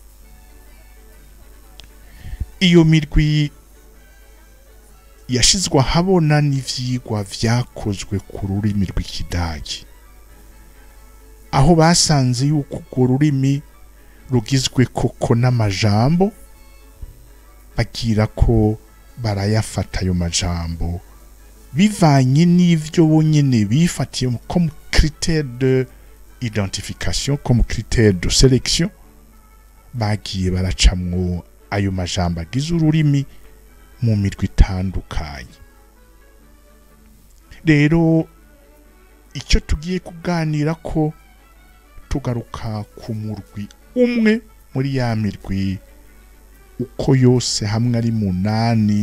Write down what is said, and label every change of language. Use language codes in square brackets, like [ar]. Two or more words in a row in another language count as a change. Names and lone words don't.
[rn] Iyo mirwi yashizwa habona n'ivyigwa vyakozwe ku rurimi rw'ikidagi aho basanze yuko urwo rurimi rugizwe koko n'amajambo bagira ko barayafata ayo majambo bivanye n'ivyo bonyene bifatiye [fr] comme critère de identification, comme critère de sélection, [rn] bagiye baracamwo ayo majambo agize ururimi mu mirwi itandukanye. Rero icyo tugiye kuganira ko tugaruka ku murwi umwe muri ya mirwi uko yose hamwe ari 8.